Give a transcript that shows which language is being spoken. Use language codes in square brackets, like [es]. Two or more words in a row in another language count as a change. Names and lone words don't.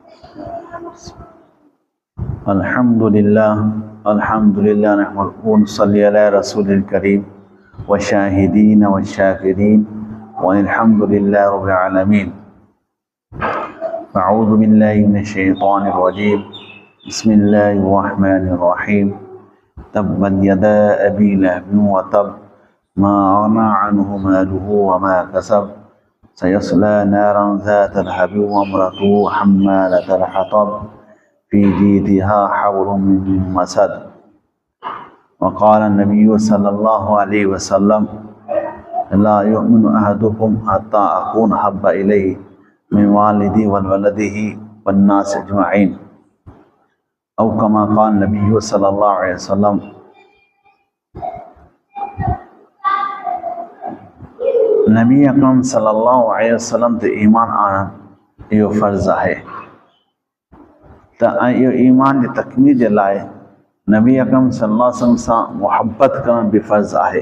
[ar] الحمد لله الحمد لله نحمده ونصلي على رسول الكريم وشاهدين وشاكرين والحمد لله رب العالمين. أعوذ بالله من الشيطان الرجيم. بسم الله الرحمن الرحيم تبت يدا أبي لهب وتب ما أغنى عنه ماله وما كسب سيصلى نارا ذات لهب وامرأته حمالة الحطب في جيدها حبل من مسد. وقال النبي صلى الله عليه وسلم لا يؤمن أحدكم حتى أكون أحب إليه من والده وولده والناس أجمعين. أو كما قال النبي صلى الله عليه وسلم. [sd] नबी अकरम [ar] صلى الله عليه وسلم [sd] ते ईमान आणणु इहो फ़र्ज़ आहे। त इहो ईमान जी तकमील जे लाइ नबी अकरम [ar] صلى الله عليه وسلم [sd] सां मुहब्बत करण बि फ़र्ज़ आहे।